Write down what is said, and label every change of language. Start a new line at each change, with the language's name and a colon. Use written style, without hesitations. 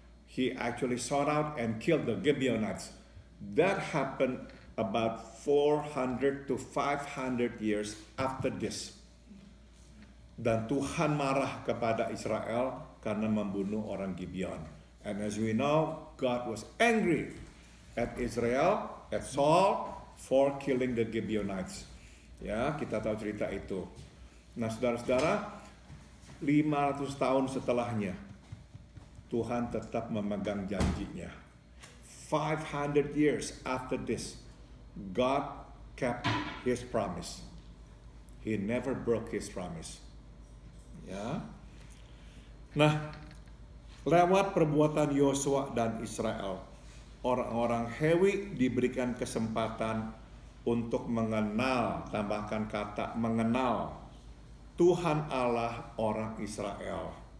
English: He actually sought out and killed the Gibeonites. That happened about 400 to 500 years after this.
Indonesian: Dan Tuhan marah kepada Israel karena membunuh orang Gibeon.
English: And as we know, God was angry at Israel, at Saul, for killing the Gibeonites.
Indonesian: Ya, kita tahu cerita itu. Nah, saudara-saudara, 500 tahun setelahnya, Tuhan tetap memegang janjinya.
English: 500 years after this, God kept his promise. He never broke his promise.
Indonesian: Ya. Nah, lewat perbuatan Yosua dan Israel, orang-orang Hewi diberikan kesempatan untuk mengenal, tambahkan kata mengenal Tuhan Allah orang Israel.